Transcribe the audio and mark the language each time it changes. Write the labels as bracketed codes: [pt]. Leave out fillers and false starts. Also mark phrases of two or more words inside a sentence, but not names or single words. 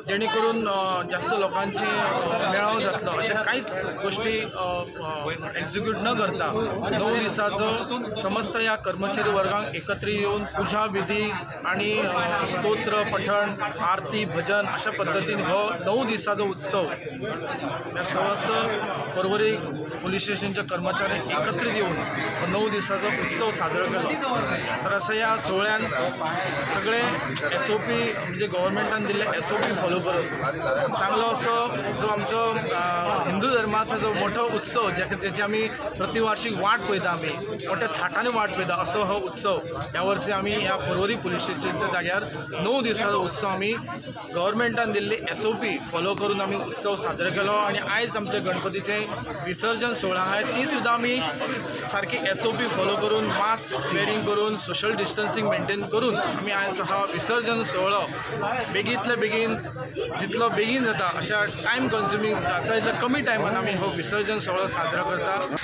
[kok] जेणेकरून जास्त लोकांचे मेळावं जातलो अशा काहीच गोष्टी एक्झिक्यूट न करता 9 दिवसाचं समस्त या कर्मचारी वर्गांक एकत्रित येऊन पूजा विधी आणि स्तोत्र पठण आरती भजन अशा पद्धतीने हो 9 दिवसाचा उत्सव या समस्त परवरी पोलीस स्टेशनच्या कर्मचाऱ्यांक एकत्रित येऊन 9 दिवसाचा उत्सव साजरा केलो. तर असं या सोहळ्यान सगळे SOP म्हणजे गव्हर्मेंटान दिल्ले [en] SOP follow [kok] करून चांगलो असो जो आमचो हिंदू धर्माचा जो मोठो उत्सव ज्याची आम्ही प्रतिवार्षिक वाट पळयता आमी मोठ्या थाटाने वाट पळयता असो हो उत्सव ह्या वर्षी आमी ह्या परवरी पोलीस स्टेशनच्या जाग्यार 9 दिवसाचो उत्सव आमी गव्हर्मेंटान दिल्ले [en] SOP follow [kok] करून आमी उत्सव साजरो केलो आणि आयज आमच्या गणपतीचे विसर्जन सोहळा आहे ती सुद्धा आमी सारखी [en] SOP follow [kok] करून [en] mask wearing [kok] करून [en] social distancing maintain [kok] करून आमी आयज हा विसर्जन सोहळो बेगींतल्या बेगीन जितलो बेगीन जाता अशा [en] time consuming [kok] अशा इतल्या कमी टायमान आमी हो विसर्जन सोहळो साजरो करता.